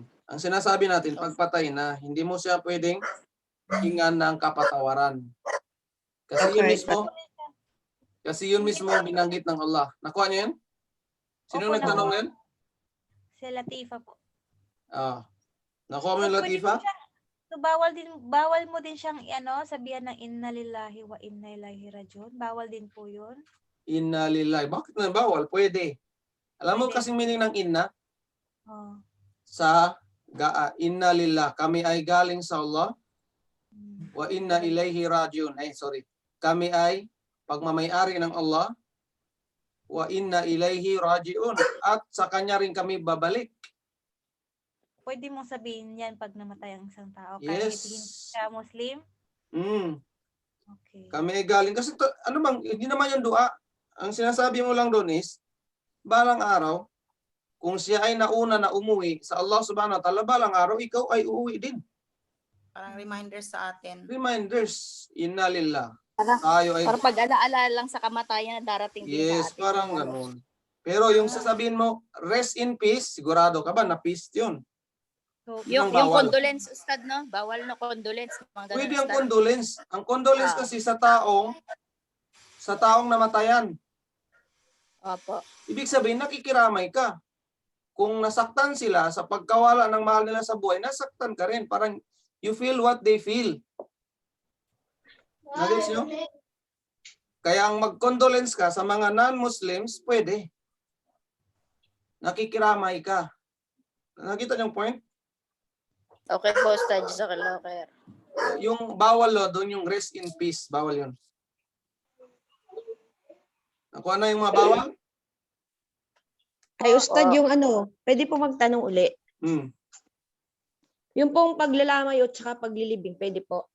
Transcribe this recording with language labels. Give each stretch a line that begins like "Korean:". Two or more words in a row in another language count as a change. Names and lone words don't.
Filipino: Ang sinasabi natin, pagpatay na, hindi mo siya pwedeng hingan ng kapatawaran. Kasi yun mismo ang binanggit ng Allah. Nakuha niyo yan? Sino Opo, nagtanong nakuha. yan? Si Latifa po. Nakuha mo yung Latifa? So, bawal mo din siyang sabihan ng
Arabic: inna lillahi wa inna ilaihi rajiun.
Filipino: Bawal din po yun.
Arabic: Inna lillahi.
Filipino: Bakit na bawal? Pwede. Alam mo Pwede. kasing meaning ng inna? Oh.
Arabic: Sa inna lillah.
Filipino: Kami ay galing sa Allah.
Arabic: Wa inna ilaihi rajiun.
Filipino: Kami ay pagmamay-ari ng Allah.
Arabic: wa inna ilayhi raji'un.
Filipino: At sa kanya rin kami babalik. Pwede mong sabihin yan pag namatay ang isang tao. Kahit hindi
English: Yes.
Filipino: siya Muslim? Okay. Kami galing. Kasi hindi naman yung dua. Ang sinasabi mo lang doon is, balang araw, kung siya ay nauna na umuwi sa
Arabic: Allah subhanahu wa ta'ala,
Filipino: balang araw, ikaw ay uuwi din. Parang reminder sa atin.
English: Reminders.
Arabic: Inna lillah.
Filipino: Para- Tayo ay, Para pag-alaala lang sa kamatayan na darating din
English: yes,
Filipino: sa atin. parang ganun. Pero yung sasabihin mo,
English: rest in peace,
Filipino: sigurado ka ba na peace yun? So, Yun ang Yung bawal. condolence, Ustad, no? Bawal na condolence. Mga ganun, Pwede ang Ustad. condolence. Ang condolence Ah. kasi sa taong namatayan. Opo. Ibig sabihin, nakikiramay ka. Kung nasaktan sila sa pagkawala ng mahal nila sa buhay, nasaktan ka rin. Parang
English: you feel what they feel.
Filipino: Nagets nyo? Kaya ang mag-condolence ka sa mga non-Muslims, pwede. Nakikiramay ka. Nakita niyo yung point? Okay po, Ustad.
Arabic: Jazakallah khair.
Filipino: Yung bawal doon, yung
English: rest in peace.
Filipino: Bawal yun. Nakuha na yung mga bawal? Ay, Ustad, Oo. yung pwede po magtanong uli. Yung pong paglalamay at saka paglilibing, pwede po.